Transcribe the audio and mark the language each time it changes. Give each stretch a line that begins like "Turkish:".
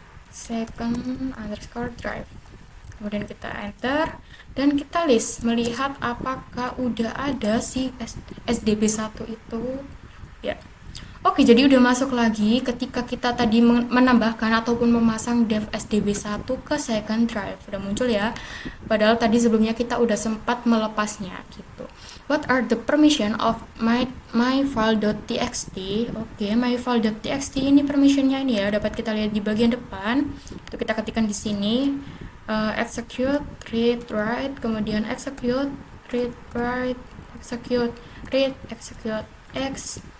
English: Second underscore drive.
Indonesian: Kemudian kita enter dan kita list melihat apakah udah ada si SDB1 itu. Ya. Oke, jadi udah masuk lagi ketika kita tadi menambahkan ataupun memasang dev sdb1 ke second drive. Udah muncul ya. Padahal tadi sebelumnya kita udah sempat melepasnya gitu.
English: What are the permission of myfile.txt?
Indonesian: Oke, myfile.txt ini permissionnya ini ya, dapat kita lihat di bagian depan. Itu kita ketikkan di sini.
English: Execute, read, write,
Indonesian: kemudian
English: execute, read, write, execute, read, execute, x.